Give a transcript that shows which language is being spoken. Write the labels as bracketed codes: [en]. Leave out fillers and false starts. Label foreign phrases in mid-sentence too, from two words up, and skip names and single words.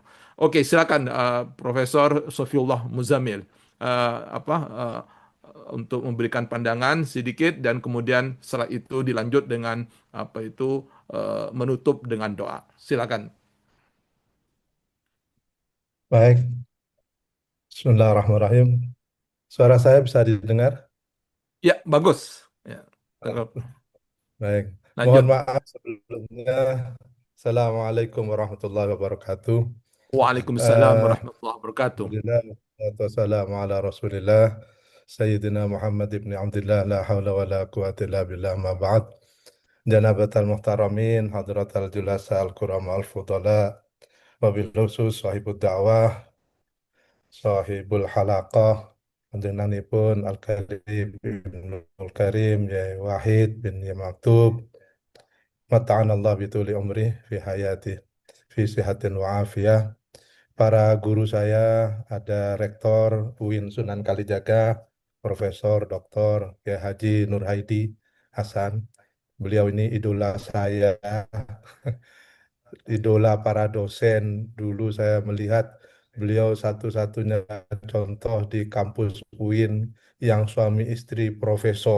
[id] Oke, silakan Profesor Sofiullah Muzamil untuk memberikan pandangan sedikit dan kemudian setelah itu dilanjut dengan menutup dengan doa. Silakan. Baik, Bismillahirrahmanirrahim. Suara saya bisa didengar? Ya, bagus. Ya, Baik, mohon lanjut. maaf sebelumnya. [ar] السلام عليكم ورحمة الله وبركاته. Waalaikumsalam Eh, ورحمة الله وبركاته. الحمد لله، والسلام على رسول الله، سيدنا محمد بن عبد الله، لا حول ولا قوة إلا بالله، أما بعد. جناب المحترمين، حضرات الجلساء الكرام الفضلاء، وبالخصوص صاحب الدعوة, صاحب الحلقة، panjenenganipun الكريم ابن الكريم Yai Wahid bin Yai Maktub، متعنا الله بطول عمره في حياته في صحة وعافية. [id] Para guru saya ada Rektor UIN Sunan Kalijaga, Profesor Dr. Kiai Haji Nur Haidi Hasan. Beliau ini idola saya, idola para dosen. Dulu saya melihat beliau satu-satunya contoh di kampus UIN yang suami istri profesor.